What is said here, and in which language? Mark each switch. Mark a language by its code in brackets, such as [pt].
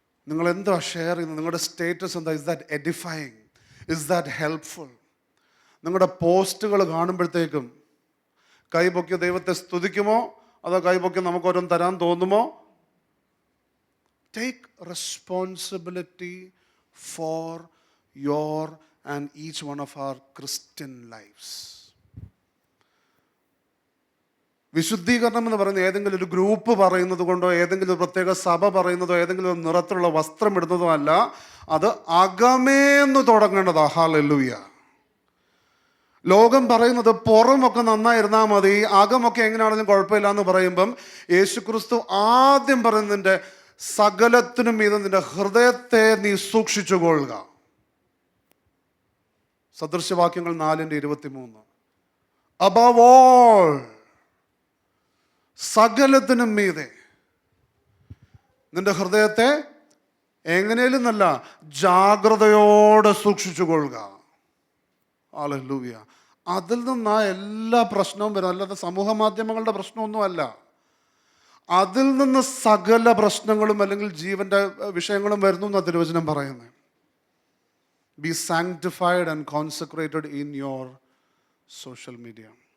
[ml] നിങ്ങൾ എന്താ ഷെയർ ചെയ്യുന്നത്? നിങ്ങളുടെ സ്റ്റേറ്റസ് എന്താ? [en] Is that edifying? Is that helpful? [ml] നിങ്ങളുടെ പോസ്റ്റുകൾ കാണുമ്പോഴത്തേക്കും കൈപൊക്കി ദൈവത്തെ സ്തുതിക്കുമോ അതോ കൈപൊക്കി നമുക്ക് ഓരോന്ന് തരാൻ തോന്നുമോ? [en] Take responsibility for your and each one of our Christian lives. [ml] വിശുദ്ധീകരണം എന്ന് പറയുന്നത് ഏതെങ്കിലും ഒരു ഗ്രൂപ്പ് പറയുന്നത് കൊണ്ടോ ഏതെങ്കിലും ഒരു പ്രത്യേക സഭ പറയുന്നതോ ഏതെങ്കിലും ഒരു നിറത്തിലുള്ള വസ്ത്രം ഇടുന്നതോ അല്ല. അത് അകമേന്ന് തുടങ്ങേണ്ടതാ. ഹല്ലേലൂയ. ലോകം പറയുന്നത് പുറമൊക്കെ നന്നായിരുന്നാൽ മതി, അകമൊക്കെ എങ്ങനെയാണെങ്കിലും കുഴപ്പമില്ല എന്ന് പറയുമ്പം യേശുക്രിസ്തു ആദ്യം പറയുന്നതിൻ്റെ സകലത്തിനും ഇത് നിന്റെ ഹൃദയത്തെ നീ സൂക്ഷിച്ചു കൊള്ളുക. സദൃശവാക്യങ്ങൾ 4:23. [en] Above all, [ml] സകലത്തിനും മീതെ നിന്റെ ഹൃദയത്തെ എങ്ങനെയും നല്ല ജാഗ്രതയോടെ സൂക്ഷിച്ചു കൊള്ളുക. ഹല്ലേലൂയ. അതിൽ നിന്നാ എല്ലാ പ്രശ്നവും വരും. അല്ലാതെ സമൂഹ മാധ്യമങ്ങളുടെ പ്രശ്നമൊന്നുമല്ല. അതിൽ നിന്ന് സകല പ്രശ്നങ്ങളും അല്ലെങ്കിൽ ജീവന്റെ വിഷയങ്ങളും വരുന്നു എന്നാണ് തിരുവചനം പറയുന്നത്. [en] Be sanctified and consecrated in your social media.